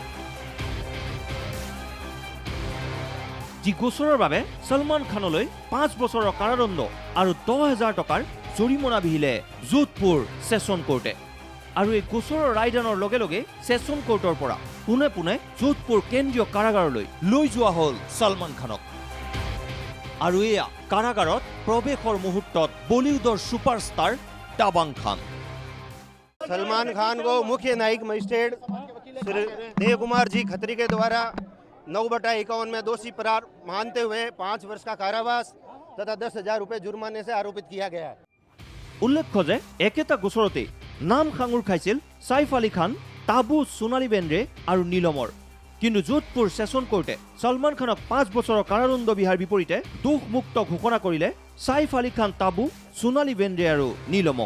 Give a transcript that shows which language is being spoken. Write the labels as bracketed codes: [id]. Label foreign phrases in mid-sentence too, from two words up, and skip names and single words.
[as] যি গোচৰৰ বাবে ছলমান খানলৈ 5 বছৰৰ কাৰাদণ্ড আৰু 10,000 টকাৰ জৰিমনা বিহিলে যোধপুৰ ছেছন কোৰ্টে। আৰু এই গোচৰৰ ৰায়দানৰ লগে লগে ছেছন কোৰ্টৰ পৰা পুনে পুনে যোধপুৰ কেন্দ্ৰীয় কাৰাগাৰলৈ লৈ যোৱা হ'ল ছলমান খানক। আৰু এয়া কাৰাগাৰত প্ৰৱেশৰ মুহূৰ্তত বলিউডৰ ছুপাৰষ্টাৰ তাবাং খান। [hi] सलमान खान को मुख्य न्यायिक मजिस्ट्रेट श्री देव कुमार जी खत्री के द्वारा 9/51 में दोषी करार मानते हुए 5 वर्ष का कारावास तथा 10,000 रुपए जुर्माने से आरोपित किया गया है। [as] উল্লেখ্য যে একেটা গোচৰতে নাম সাঙুৰ খাইছিল সৈফ আলী খান, তাবু, সোণালী বেন্দ্ৰে আৰু নীলমৰ। কিন্তু যোধপুৰ ছেছন কোৰ্টে ছলমান খানক 5 বছৰৰ কাৰাদণ্ড বিহাৰ বিপৰীতে দোষমুক্ত ঘোষণা কৰিলে সৈফ আলী খান, তাবু, সোণালী বেন্দ্ৰে আৰু নীলমক।